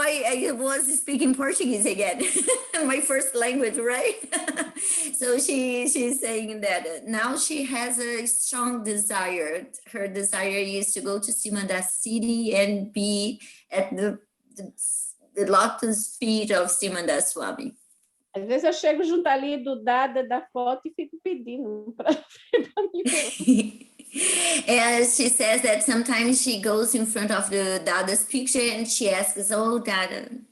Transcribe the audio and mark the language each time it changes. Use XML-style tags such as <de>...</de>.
<en>I was speaking Portuguese again. My first language, right? So she's saying that now she has a strong desire. Her desire is to go to cima da city and be at the lotus feet of Simanda Swami.</en> <pt>Às vezes eu chego junto ali do Dada da foto e fico pedindo para mim.</pt> <en>And she says that sometimes she goes in front of the Dada's picture and she asks, oh, Dada.</en>